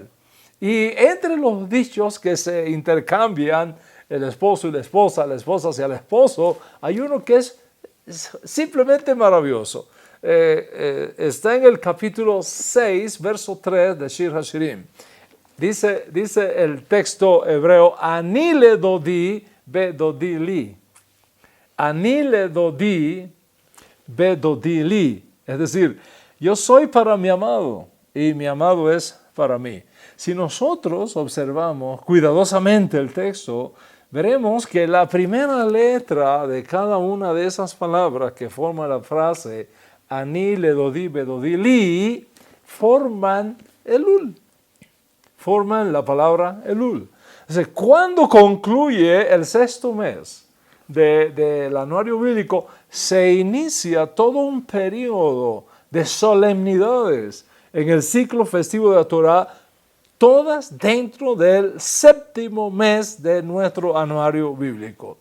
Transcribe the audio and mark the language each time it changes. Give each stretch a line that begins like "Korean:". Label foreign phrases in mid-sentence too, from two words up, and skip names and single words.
Spanish: Y entre los dichos que se intercambian el esposo y la esposa hacia el esposo, hay uno que es simplemente maravilloso. Está en el capítulo 6, verso 3 de Shir HaShirim. Dice el texto hebreo,
Hebrew: Ani le dodi bedodi li. Ani le dodi bedodi li.
Spanish: Es decir, yo soy para mi amado y mi amado es para mí. Si nosotros observamos cuidadosamente el texto, veremos que la primera letra de cada una de esas palabras que forman la frase
Hebrew: Ani le dodi bedodi li
Spanish: forman Elul. Forman la palabra Elul. Entonces, cuando concluye el sexto mes del anuario bíblico, se inicia todo un periodo de solemnidades en el ciclo festivo de la Torah, todas dentro del séptimo mes de nuestro anuario bíblico.